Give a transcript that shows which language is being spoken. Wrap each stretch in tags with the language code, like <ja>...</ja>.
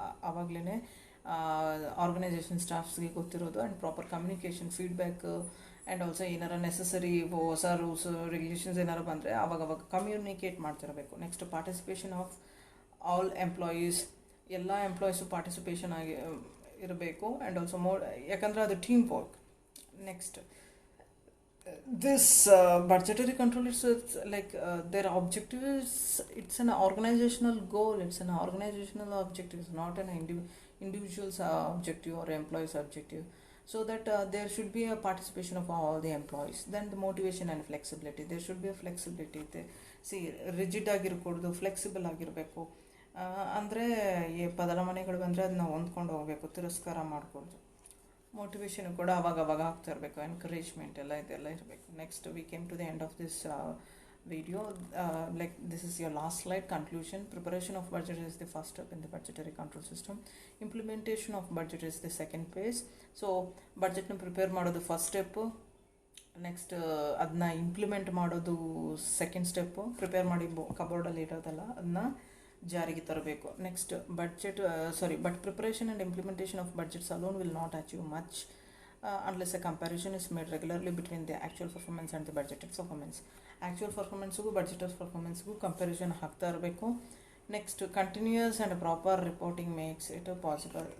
<kn>ಆವಾಗಲೇ ಆರ್ಗನೈಸೇಷನ್ ಸ್ಟಾಫ್ಸ್ಗೆ ಗೊತ್ತಿರೋದು. And proper communication, feedback, and also ಏನಾರ ನೆಸಸರಿ ಹೊಸ ರೂಲ್ಸ್ ರೆಗ್ಯುಲೇಷನ್ಸ್ ಏನಾರು ಬಂದರೆ ಅವಾಗ communicate ಮಾಡ್ತಿರಬೇಕು. Next</kn> <en>Participation of all employees.</en> <kn>ಎಲ್ಲ ಎಂಪ್ಲಾಯೀಸು ಪಾರ್ಟಿಸಿಪೇಷನ್ ಆಗಿ ಇರಬೇಕು.</kn> <en>and also</en> <kn>ಯಾಕಂದರೆ ಅದು team work.</kn> <en>Next this budgetary control is like their objective is, it's an organizational goal, it's an organizational objective, it's not an individual's objective or employee's objective. So that there should be a participation of all the employees. Then the motivation and flexibility, there should be a flexibility.</en> <kn>Rigid ಆಗಿರ್ಕೊಡ್ದು, flexible ಆಗಿರಬೇಕು. ಅಂದರೆ ಬದಲಾವಣೆಗಳು ಬಂದರೆ ಅದನ್ನ ಹೊಂದ್ಕೊಂಡು ಹೋಗಬೇಕು, ತಿರಸ್ಕಾರ ಮಾಡಿಕೊಡ್ದು. Motivation ಕೂಡ ಅವಾಗ ಆಗ್ತಾ ಇರಬೇಕು. ಎನ್ಕರೇಜ್ಮೆಂಟ್ ಇದೆಲ್ಲ ಇರಬೇಕು.</kn> <en>Next we came to the end of this video. Like this is your last slide. Conclusion: preparation of budget is the first step in the budgetary control system. Implementation of budget is the second phase.</en> <kn>So budget na prepare ಮಾಡೋದು first step, next ಅದನ್ನ implement ಮಾಡೋದು second step. Prepare ಮಾಡಿ ಕಬೋರ್ಡಲ್ಲಿ ಇರೋದಲ್ಲ, ಅದನ್ನ ಜಾರಿಗೆ ತರಬೇಕು.</kn> <en>Next but preparation and implementation of budgets alone will not achieve much unless a comparison is made regularly between the actual performance and the budgeted performance.</en> <kn>Actual ಪರ್ಫಾರ್ಮೆನ್ಸ್ಗೂ ಬಡ್ಜೆಟರ್ ಪರ್ಫಾರ್ಮೆನ್ಸ್ಗೂ comparison ಹಾಕ್ತಾ ಇರಬೇಕು.</kn> <en>Next continuous and proper reporting makes it possible.</en>